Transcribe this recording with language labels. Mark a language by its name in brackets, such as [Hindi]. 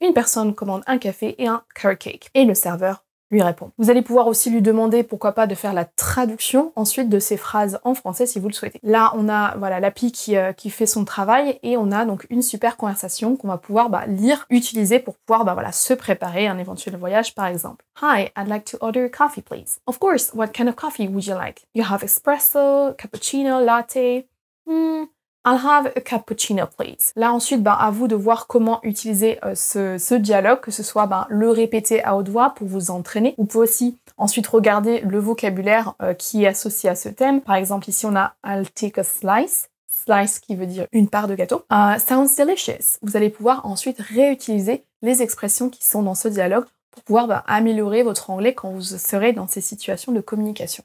[French] Une personne commande un café et un carrot cake. Et le serveur lui répond. Vous allez pouvoir aussi lui demander, pourquoi pas, de faire la traduction ensuite de ces phrases en français si vous le souhaitez. Là, on a l'appli qui fait son travail et on a donc une super conversation qu'on va pouvoir lire, utiliser pour pouvoir se préparer à un éventuel voyage par exemple. [English] Hi, I'd like to order coffee please. Of course, what kind of coffee would you like? You have espresso, cappuccino, latte? I'll have a cappuccino, please. [French] Là, ensuite, à vous de voir comment utiliser ce dialogue, que ce soit le répéter à haute voix pour vous entraîner. Vous pouvez aussi ensuite regarder le vocabulaire qui est associé à ce thème. Par exemple, ici, on a [English] I'll take a slice. [French] slice qui veut dire une part de gâteau. [English] Sounds delicious. [French] Vous allez pouvoir ensuite réutiliser les expressions qui sont dans ce dialogue pour pouvoir améliorer votre anglais quand vous serez dans ces situations de communication.